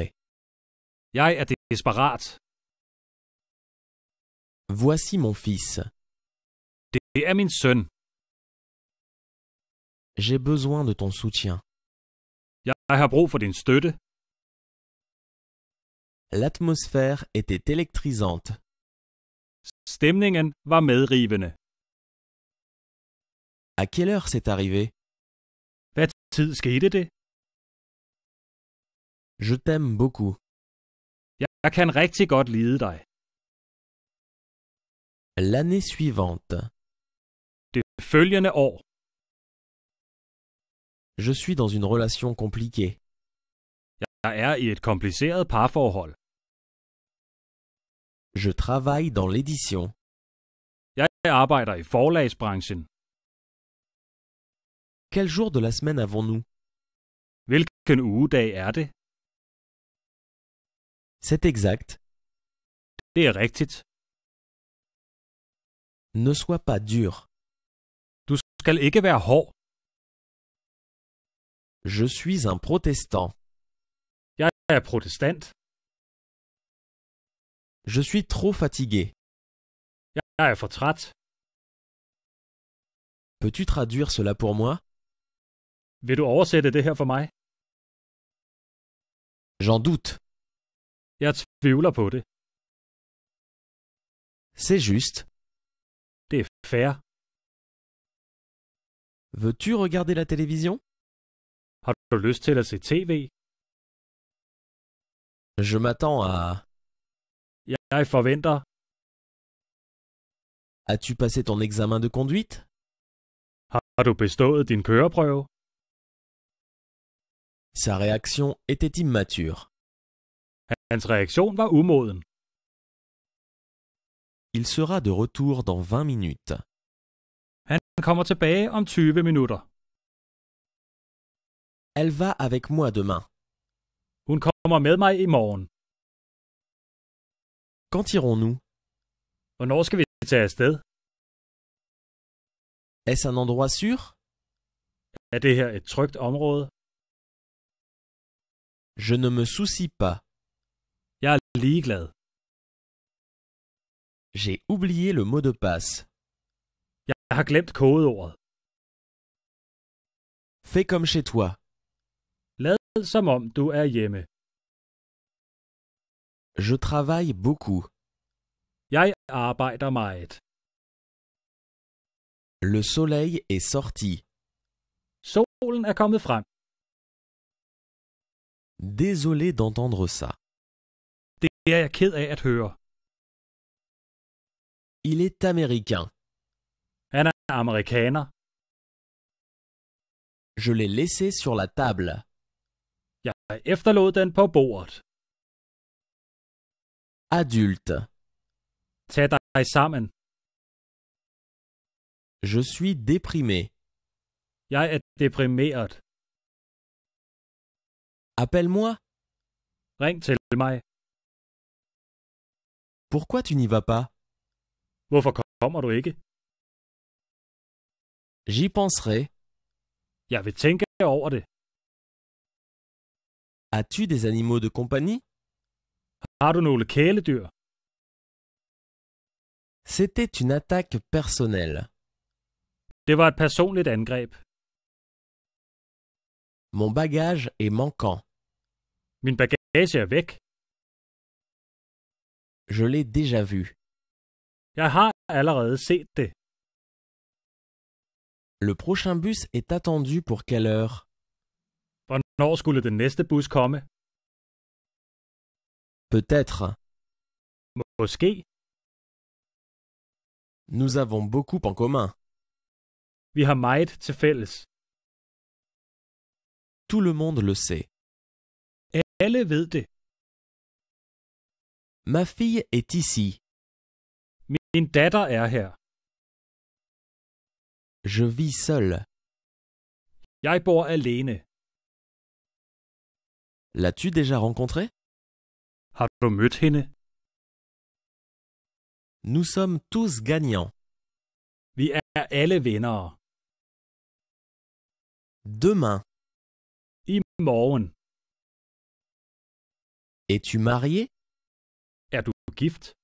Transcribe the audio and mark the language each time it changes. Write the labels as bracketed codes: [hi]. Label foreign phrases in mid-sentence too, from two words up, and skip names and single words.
[da] Jeg er desperat. [fr] Voici mon fils. [da] Det er min søn. [fr] J'ai besoin de ton soutien. [da] Jeg har brug for din støtte. [fr] L'atmosphère était électrisante. [da] Stemningen var medrivende. [fr] À quelle heure c'est arrivé? [da] Hvad tid skete det? [fr] Je t'aime beaucoup. [da] Jeg kan rigtig godt lide dig. [fr] L'année suivante. [da] Det følgende år. [fr] Je suis dans une relation compliquée. [da] Jeg er i et kompliceret parforhold. [fr] Je travaille dans l'édition. [da] Jeg arbejder i forlagsbranchen. [fr] Quel jour de la semaine avons-nous? [da] Hvilken ugedag er det? [fr] C'est exact. [da] Det er rigtigt. [fr] Ne sois pas dur. [da] Du skal ikke være hård. [fr] Je suis un protestant. [da] Jeg er protestant. [fr] Je suis trop fatigué. [da] Jeg er for træt. [fr] Peux-tu traduire cela pour moi? [da] Vil du oversætte det her for mig? [fr] J'en doute. [da] Jeg tvivler på det. [fr] C'est juste. [da] Det er fair. [fr] Veux-tu regarder la télévision? [da] Har du lyst til at se tv? [fr] Je m'attends à... [da] Jeg forventer. [fr] As-tu passé ton examen de conduite? [da] Har du bestået din køreprøve? [fr] Sa réaction était immature. [da] Hans reaktion var umoden. [fr] Il sera de retour dans 20 minutes. [da] Han kommer tilbage om 20 minutter. [fr] Elle va avec moi demain. [da] Hun kommer med mig i morgen. [fr] Quand irons-nous? [da] Hvornår skal vi tage afsted? [fr] Est-ce un endroit sûr? [da] Er det her et trygt område? [fr] Je ne me soucie pas. [da] Jeg er ligeglad. [fr] J'ai oublié le mot de passe. [da] Jeg har glemt kodeordet. [fr] Fais comme chez toi. [da] Lad som om du er hjemme. [fr] Je travaille beaucoup. [da] Jeg arbejder meget. [fr] Le soleil est sorti. [da] Solen er kommet frem. [fr] Désolé d'entendre ça. [da] Det er jeg ked af at høre. [fr] Il est américain. [da] Han er amerikaner. [fr] Je l'ai laissé sur la table. [da] Jeg efterlod den på bordet. [fr] Adulte. [da] Tag dig sammen. [fr] Je suis déprimé. [da] Jeg er deprimeret. [fr] Appelle-moi. [da] Ring til mig. [fr] Pourquoi tu n'y vas pas? [da] Hvorfor kommer du ikke? [fr] J'y penserai. [da] Jeg vil tænke over det. [fr] As-tu des animaux de compagnie? [da] Har du nogle kæledyr? [fr] C'était une attaque personnelle. [da] Det var et personligt angreb. [fr] Mon bagage est manquant. [da] Min bagage er væk. [fr] Je l'ai déjà vu. [da] Jeg har allerede set det. [fr] Le prochain bus est attendu pour quelle heure? [da] Hvornår skulle den næste bus komme? [fr] Peut-être. [da] Måske. [fr] Nous avons beaucoup en commun. [da] Vi har meget til fælles. [fr] Tout le monde le sait. [da] Alle ved det. [fr] Ma fille est ici. [da] Min datter er her. [fr] Je vis seul. [da] Jeg bor alene. [fr] L'as-tu déjà rencontré? [da] Har du mødt hende? [fr] Nous sommes tous gagnants. [da] Vi er alle vindere. [fr] Demain. [da] I morgen. [fr] Es-tu marié? [da] Er du gift?